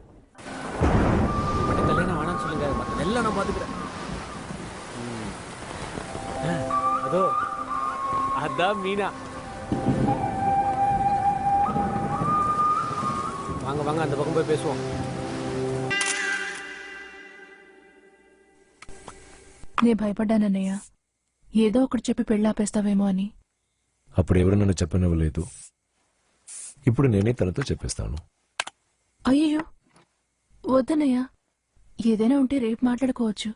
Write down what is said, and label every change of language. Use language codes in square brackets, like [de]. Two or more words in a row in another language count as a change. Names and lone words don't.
[ta] கல்யாணம் வேணாம்னு சொல்லுங்க, எல்லாம் நான் பாத்துக்கிறேன். அதோ அதான் மீனா. வாங்க வாங்க அந்த பக்கம் போய் பேசுவோம். [te] నే భయపడ్డానన్నయ్య, ఏదో ఒకటి చెప్పి పెళ్ళాపేస్తావేమో అని. అప్పుడు ఎవరు నన్ను చెప్పనివ్వలేదు. ఇప్పుడు నేనే తనతో చెప్పేస్తాను. అయ్యో వద్దన్నయ్య, ఏదైనా ఉంటే రేపు మాట్లాడుకోవచ్చు.